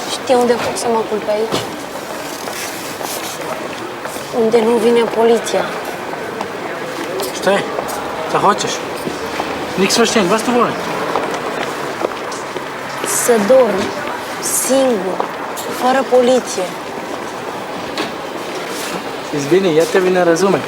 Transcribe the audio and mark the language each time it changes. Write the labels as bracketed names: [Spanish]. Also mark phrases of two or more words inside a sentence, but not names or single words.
[Romanian] știe unde pot să mă culp aici. Unde nu vine poliția. Stai, ce хочешь? [German] Nichts verstehen, was du willst? [Romanian] Să dorm, singur, fără poliție. [Serbian] Izvini, ja tebe ne razumem.